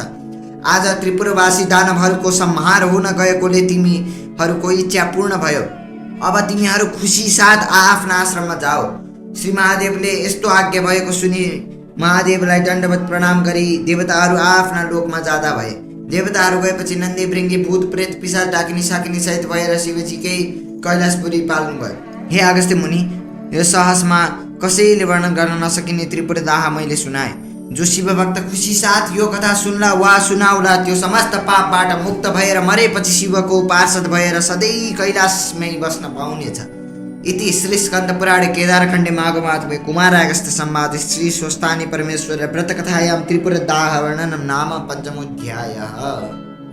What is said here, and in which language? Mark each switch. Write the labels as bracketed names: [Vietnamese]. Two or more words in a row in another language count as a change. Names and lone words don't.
[Nepali] आज त्रिपुरवासी दानवहरूको संहार हुन गएकोले तिमीहरूको इच्छा पूर्ण भयो। अब तिमीहरू खुसी साथ आफ्ना आश्रममा जाओ। श्री महादेवले यस्तो आज्ञा भएको सुनि महादेवलाई दण्डवत प्रणाम गरी देवताहरू आफ्ना लोकमा जाँदा भए। देवताहरू गएपछि नन्दी भृङ्गी भूत प्रेत पिशाच डाकिनी साकिनी सहित भएर शिवजीकै कैलाशपुरी पाल्नु भयो। हे अगस्त्य मुनि, यो सहजमा कसैले वर्णन गर्न नसकिने त्रिपुर दाह मैले सुनाए। जो शिवभक्त खुसी साथ यो कथा सुन्ला वा सुनाउला त्यो समस्त पापबाट मुक्त भएर मरेपछि शिवको पार्षद भएर सधैँ कैलाशमै बस्न पाउनेछ। [Sanskrit] इति श्री स्कंद पुराणे केदारखण्डे माघमाधवे कुमार अगस्त्य संवादे श्री स्वस्थानी परमेश्वर व्रतकथायां त्रिपुर दाह वर्णनम नाम पंचमोऽध्यायः।